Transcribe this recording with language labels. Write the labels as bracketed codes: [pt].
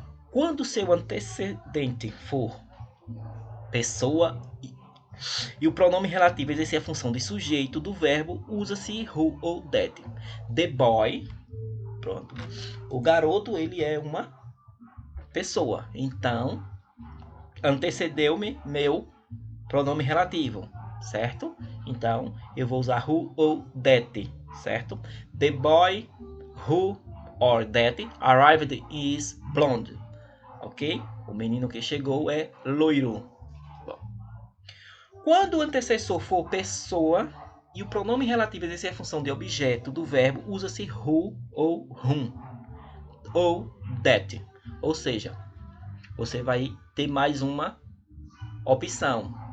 [pt] Quando seu antecedente for pessoa e o pronome relativo exercer a função de sujeito do verbo, usa-se who ou that. [en] The boy, [pt] pronto. O garoto, ele é uma pessoa. Então, antecedeu-me meu pronome relativo, certo? Então, eu vou usar who ou that, certo? [en] The boy who or that arrived is blonde. [pt] Ok? O menino que chegou é loiro. Bom. Quando o antecessor for pessoa e o pronome relativo exercer a função de objeto do verbo, usa-se who ou whom ou that. Ou seja, você vai ter mais uma opção.